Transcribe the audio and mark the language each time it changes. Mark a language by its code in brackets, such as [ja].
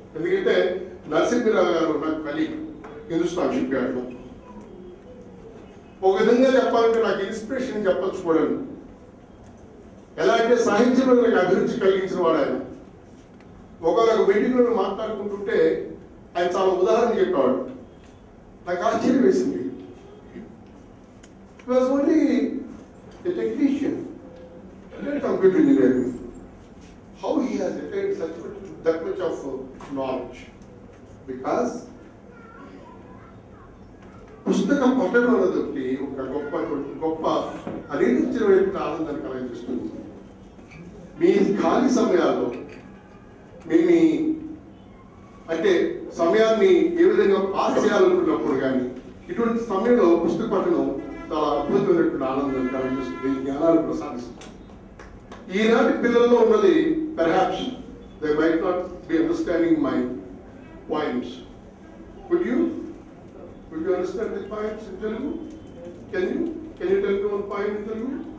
[te] ఎందుకంటే నరసింహరావు గారు నాకు కలిగి హిందుస్థాన్ షిప్ యార్డ్లో ఒక విధంగా చెప్పాలంటే నాకు ఇన్స్పిరేషన్ చెప్పచ్చు కూడా. ఎలా అంటే సాహిత్యంలో నాకు అభిరుచి కలిగించిన వాడు ఆయన. ఒకవేళ మీటింగ్లో మాట్లాడుకుంటుంటే ఆయన చాలా ఉదాహరణ చెప్పేవాడు. నాకు ఆశ్చర్యం వేసింది. [en] He was only a technician, not computer engineering. How he has attained that much of knowledge? [te] Because పుస్తకం పట్టడం అన్నది ఒక గొప్ప అనిర్వచనమైన ఆనందాన్ని కలిగిస్తుంది. మీ ఖాళీ సమయాల్లో మీ అంటే సమయాన్ని ఏ విధంగా పాస్ చేయాలనుకున్నప్పుడు కానీ ఇటువంటి సమయంలో పుస్తక పఠనం చాలా అద్భుతమైనటువంటి ఆనందం కలిగిస్తుంది, జ్ఞానాన్ని ప్రసాదిస్తుంది. ఈనాటి పిల్లల్లో ఉన్నది [en] Perhaps they might not be understanding my points. Would you understand the points in Telugu? Can you tell me one point in Telugu?